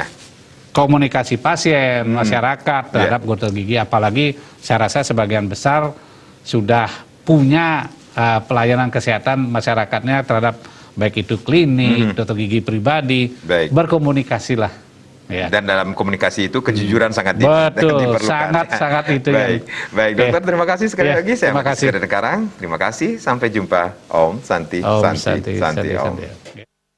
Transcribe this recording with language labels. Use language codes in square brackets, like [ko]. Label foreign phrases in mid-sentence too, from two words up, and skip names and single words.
[id] Komunikasi pasien, masyarakat terhadap dokter gigi, apalagi saya rasa sebagian besar sudah punya pelayanan kesehatan masyarakatnya terhadap baik itu klinik, dokter gigi pribadi, Baik. berkomunikasilah. Ya. Dan dalam komunikasi itu kejujuran sangat Betul, diperlukan. sangat itu Baik, baik dokter, terima kasih sekali Ya, lagi. Saya terima kasih. Sekarang, terima kasih. Sampai jumpa. [sa] Om Santi, Om Santi, Santi, Santi, Santi, Om. Santi.